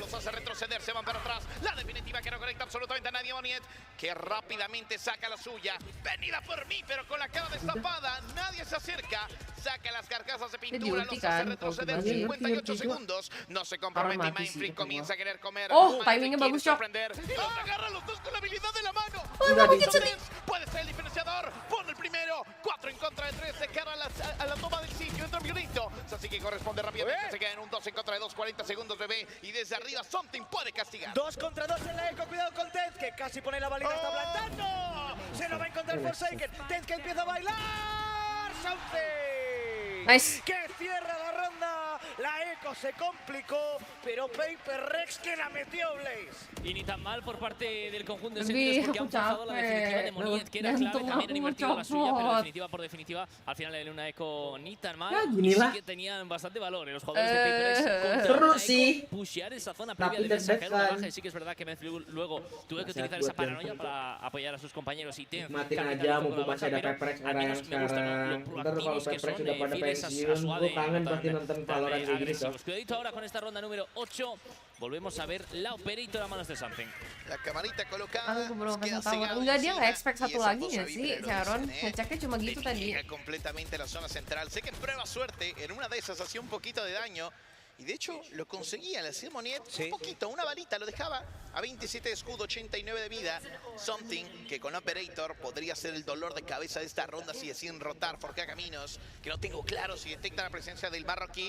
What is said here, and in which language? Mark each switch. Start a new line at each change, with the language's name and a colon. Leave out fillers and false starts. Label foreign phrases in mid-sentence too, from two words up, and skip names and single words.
Spanish: Los hace retroceder, se van para atrás. La definitiva que no conecta absolutamente a nadie. Moniet, que rápidamente saca la suya. Venida por mí, pero con la cara destapada. Nadie se acerca. Saca las carcasas de pintura. Los hace retroceder 58 segundos. No se compromete y Mindfreak comienza a querer comer.
Indonesian: Timingnya bagus, Cok.
Spanish: Y los agarra los dos con la habilidad de la mano. Puede ser el diferenciador. Pone el primero. 4 en contra de 3 de cara a la toma del sitio. Entra Violento. Así que corresponde rápidamente. Se queda en un 2 en contra de 2. 40 segundos, bebé. Y desde arriba Something puede castigar. 2 contra 2 en la eco. Cuidado con Tenz, que casi pone la balita. Está plantando. Se lo va a encontrar Forsaken. Tenz que empieza a bailar. Something. Nice. Que cierra la ronda. La eco se complicó. Pero Paper Rex que la metió Blaze. Y ni tan mal por parte del conjunto de Sentinels porque han forzado la definitiva de Moniet, que era clave. También han invertido la suya, pero definitiva por definitiva. Al final le dio una eco ni tan mal. Y sí que tenían bastante valor los jugadores de Paper Rex. Pushear esa zona previa de defensa, caer una baja. Y sí que es verdad que Medflew luego tuvo que utilizar esa paranoia para apoyar a sus compañeros. Y Tenz,
Indonesian: matiin aja mumpung masih ada Paper Rex era yang sekarang. Ntar kalau Paper Rex udah pada pensiun, gue kangen pasti nonton Valorant kayak gini.
Spanish: Cuidadito ahora con esta ronda número 8. Volvemos a ver la Operator a manos de Something. La camarita colocada.
Indonesian: Enggak, dia nggak expect satu lagi nggak sih, Sharon? Ngeceknya cuma gitu tadi.
Spanish: Completamente la zona central. Sé que prueba suerte. En una de esas hacía un poquito de daño. Y de hecho lo conseguía, le hacía Moniet un poquito, una balita, lo dejaba a 27 de escudo, 89 de vida. Something que con Operator podría ser el dolor de cabeza de esta ronda si deciden rotar, forquea caminos, que no tengo claro si detecta la presencia del marroquí.